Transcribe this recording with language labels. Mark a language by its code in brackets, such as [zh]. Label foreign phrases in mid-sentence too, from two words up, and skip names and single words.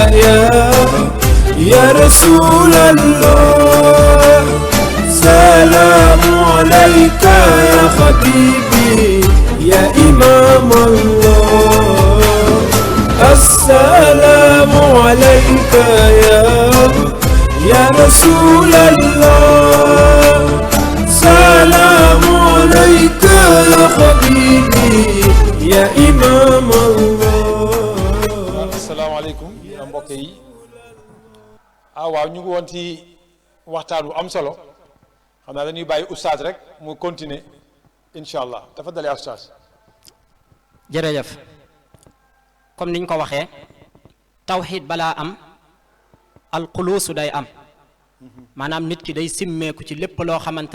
[ar] يا رسول الله سلام عليك يا حبيبي يا إمام الله السلام عليك يا رسول الله سلام عليك يا حبيبي يا إمام الله [wo] asalaamaaleykum mbokk yi waaw ñu ngi woon ci waxtaan bu am solo xam naa dañuy bàyyi oustaz rek mu continuer [ar] إن شاء الله تفضل يا أستاذ [wo] jërëjëf comme niñ ko waxee tawxiid balaa am alxuluusu day am maanaam nit ki day simmeeku ci lépp loo xamante